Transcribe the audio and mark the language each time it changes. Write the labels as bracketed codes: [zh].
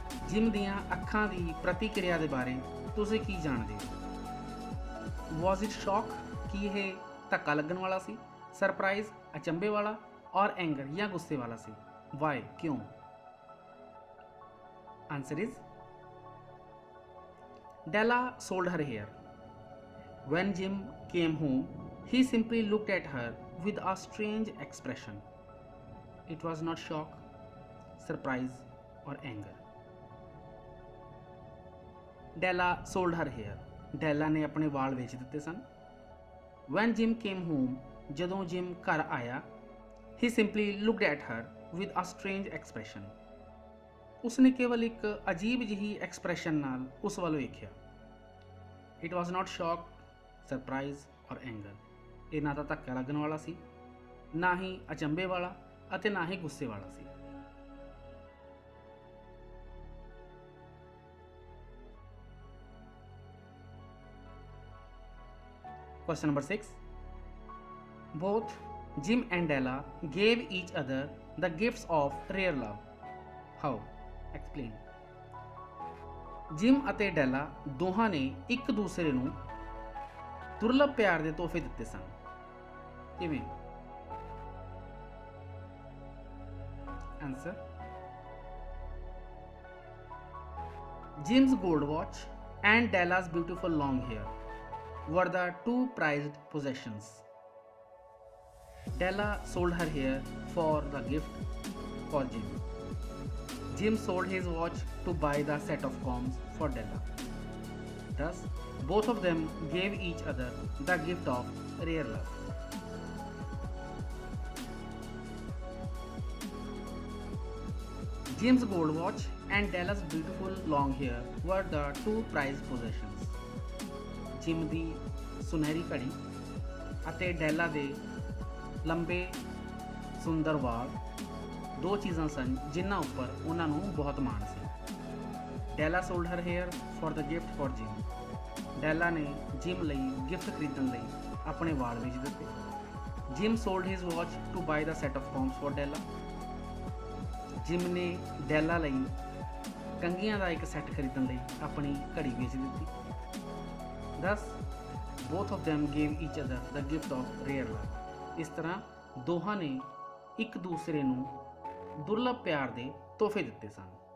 [pa] Gym ਦੀਆਂ ਅੱਖਾਂ ਦੀ ਪ੍ਰਤੀਕਿਰਿਆ ਦੇ ਬਾਰੇ ਤੁਸੀਂ ਕੀ ਜਾਣਦੇ ਹੋ? [en] Was it shock [pa] ਕਿ ਇਹ ਧੱਕਾ ਲੱਗਣ ਵਾਲਾ ਸੀ, ਸਰਪ੍ਰਾਈਜ਼ ਅਚੰਭੇ ਵਾਲਾ ਔਰ ਐਂਗਰ ਜਾਂ ਗੁੱਸੇ ਵਾਲਾ ਸੀ? [en] Why? [pa] ਕਿਉਂ? [en] Answer is, Della sold her hair. When Jim came home, he simply looked at her with a strange expression. It was not shock, surprise or anger. Della sold her hair. [pa] Della ਨੇ ਆਪਣੇ ਵਾਲ ਵੇਚ ਦਿੱਤੇ ਸਨ। [en] When Jim came home, [pa] ਜਦੋਂ Jim ਘਰ ਆਇਆ, [en] he simply looked at her with a strange expression. [pa] ਉਸਨੇ ਕੇਵਲ ਇੱਕ ਅਜੀਬ ਜਿਹੀ ਐਕਸਪ੍ਰੈਸ਼ਨ ਨਾਲ ਉਸ ਵੱਲ ਵੇਖਿਆ। [en] It was not shock, surprise or anger. [pa] ਇਹ ਨਾ ਤਾਂ ਧੱਕਾ ਲੱਗਣ ਵਾਲਾ ਸੀ, ਨਾ ਹੀ ਅਚੰਭੇ ਵਾਲਾ ਅਤੇ ਨਾ ਹੀ ਗੁੱਸੇ ਵਾਲਾ ਸੀ। [en] Question number 6. Both Jim and Della gave each other the gifts of rare love. How? Explain. [pa] Gym ਅਤੇ ਡੈਲਾ ਦੋਹਾਂ ਨੇ ਇੱਕ ਦੂਸਰੇ ਨੂੰ ਦੁਰਲਭ ਪਿਆਰ ਦੇ ਤੋਹਫੇ ਦਿੱਤੇ ਸਨ। ਕਿਵੇਂ? [en] Answer, Jim's gold watch and Della's beautiful long hair were the two prized possessions. Della sold her hair for the gift for Jim. Jim sold his watch to buy the set of combs for Della. Thus, both of them gave each other the gift of rare love. Jim's gold watch and Della's beautiful long hair were the two prized possessions. [pa] Jim ਦੀ ਸੁਨਹਿਰੀ ਘੜੀ ਅਤੇ ਡੈਲਾ ਦੇ ਲੰਬੇ ਸੁੰਦਰ ਵਾਲ ਦੋ ਚੀਜ਼ਾਂ ਸਨ ਜਿਨ੍ਹਾਂ ਉੱਪਰ ਉਹਨਾਂ ਨੂੰ ਬਹੁਤ ਮਾਣ ਸੀ। [en] Della sold her hair for the gift for Jim. [pa] ਡੈਲਾ ਨੇ ਜਿਮ ਲਈ ਗਿਫਟ ਖਰੀਦਣ ਲਈ ਆਪਣੇ ਵਾਲ ਵੇਚ ਦਿੱਤੇ। [en] Jim sold his watch to buy the set of combs for Della. [pa] Gym ਨੇ ਡੈਲਾ ਲਈ ਕੰਘੀਆਂ ਦਾ ਇੱਕ ਸੈੱਟ ਖਰੀਦਣ ਲਈ ਆਪਣੀ ਘੜੀ ਵੇਚ ਦਿੱਤੀ। [en] Thus both of them gave each other the gift of rare love. [pa] ਇਸ ਤਰ੍ਹਾਂ ਦੋਹਾਂ ਨੇ ਇੱਕ ਦੂਸਰੇ ਨੂੰ ਦੁਰਲਭ ਪਿਆਰ ਦੇ ਤੋਹਫੇ ਦਿੱਤੇ ਸਨ।